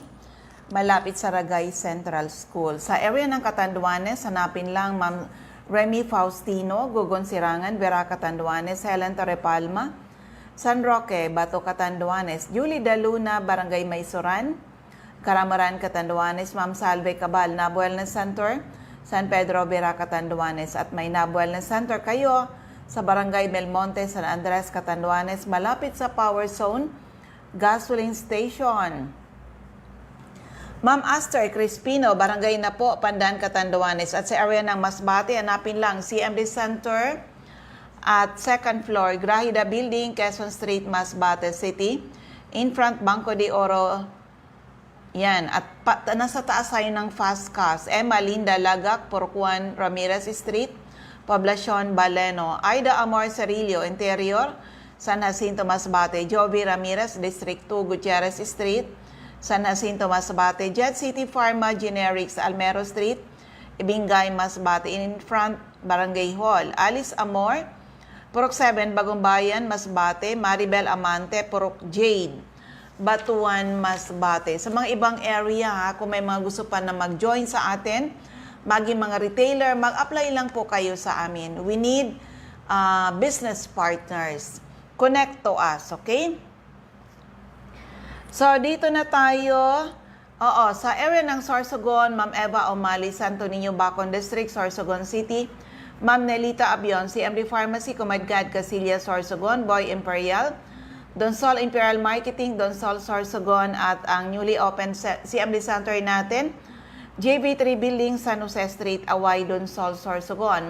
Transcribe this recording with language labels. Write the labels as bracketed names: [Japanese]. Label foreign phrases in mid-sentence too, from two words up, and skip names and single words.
[Filipino] Malapit sa Ragay Central School. Sa area ng Catanduanes, hanapin lang Ma'am Remy Faustino, Gugon Sirangan, Vera Catanduanes, Helen Torrepalma, San Roque, Bato Catanduanes, Julie Daluna, Barangay Maysoran, Karamaran Catanduanes, Ma'am Salve Cabal, Nabo Wellness Center, San Pedro, Vera Catanduanes, at may Nabo Wellness Center kayo sa Barangay Belmonte, San Andres, Catanduanes, malapit sa Power Zone Gasoline Station. Ma'am Aster Crispino, Barangay na po, Pandan, Catanduanes. At sa area ng Masbate, hanapin lang CMD Center at [English] second floor, [Filipino] Grahida Building, Quezon Street, Masbate City. [English] In front, Banco de Oro. Yan. [Filipino] At nasa taas ay ng Fast Cars. Emma Linda Lagak, Porcuan Ramirez Street, Poblacion Baleno. Aida Amor Cerillo, Interior, San Jacinto, Masbate. Jovi Ramirez, District 2, Gutierrez Street, San Jacinto, Masbate. Jet City Pharma Generics, Almero Street, Ibingay, Masbate. [English] In front, Barangay Hall. [Filipino] Alice Amor, Purok 7, Bagong Bayan, Masbate. Maribel Amante, Purok Jade, Batuan, Masbate. Sa mga ibang area, kung may mga gusto pa na mag-join sa atin, maging mga retailer, mag-apply lang po kayo sa amin. [English] We need business partners. Connect to us, okay? So, [Filipino] dito na tayo. Sa area ng Sorsogon, Ma'am Eva Omali, Santo Niño, Bacon District, Sorsogon City. Ma'am Nelita Abion, CMD Pharmacy, Comadgad, Casillas, Sorsogon, Boy Imperial, Donsol Imperial Marketing, Donsol Sorsogon, at ang [English] newly open [Filipino] CMD Center natin, JB3 Building, San Jose Street, Away, Donsol, Sorsogon.